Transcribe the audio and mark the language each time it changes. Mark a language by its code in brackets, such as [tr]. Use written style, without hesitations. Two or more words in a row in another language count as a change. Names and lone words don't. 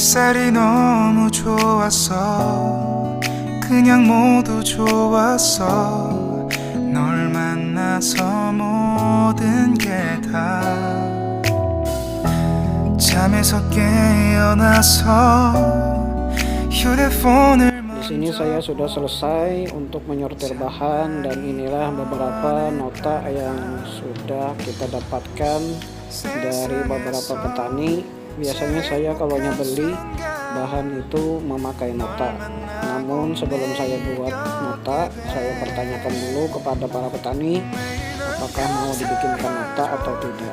[ko] 색깔이 너무 좋았어. 그냥 모두 좋았어. 널 만나서 모든 게 다. 잠에서 깨어나서 휴대폰을 [id] Di sini saya sudah selesai untuk menyortir bahan, dan inilah beberapa nota yang sudah kita dapatkan dari beberapa petani. Biasanya saya kalau beli bahan itu memakai nota. Namun sebelum saya buat nota, saya pertanyakan dulu kepada para petani apakah mau dibikinkan nota atau tidak.